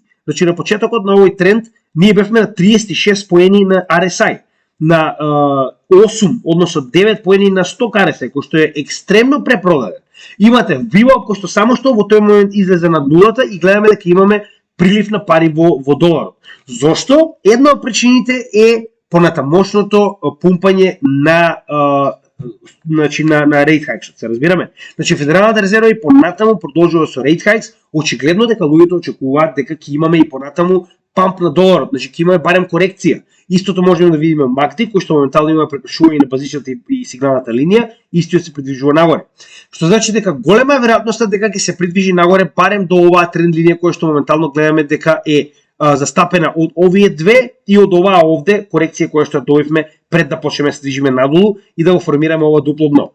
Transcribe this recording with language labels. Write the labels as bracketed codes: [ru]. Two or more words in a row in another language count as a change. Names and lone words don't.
[mk] Значи на почетокот на овој тренд ние бевме на 36 поени на RSI, на 8, односно 9 поени на 100 RSI, кој што е екстремно препродаден. Имате VWAP кој што само што во тој момент излезе над нулата и гледаме дека имаме прилив на пари во доларот. Зошто? Една од причините е понатамошното пумпање на [en] rate hikes, [mk] се разбираме. Значи Федералната резерва и понатаму продолжува со [en] rate hikes, [mk] очигледно дека луѓето очекуваат дека ќе имаме и понатаму памп на доларот, значи ќе имаме барем корекција. Истото можеме да видиме MACD, кој што моментално има прекршување на базичната и сигналната линија, истиот се придвижува нагоре. Што значи дека голема е веројатноста дека ќе се придвижи нагоре барем до оваа тренд линија која што моментално гледаме дека е застапена од овие две и од оваа овде корекција која што добивме пред да почнеме да се движиме надолу и да го формираме ова дупло дно.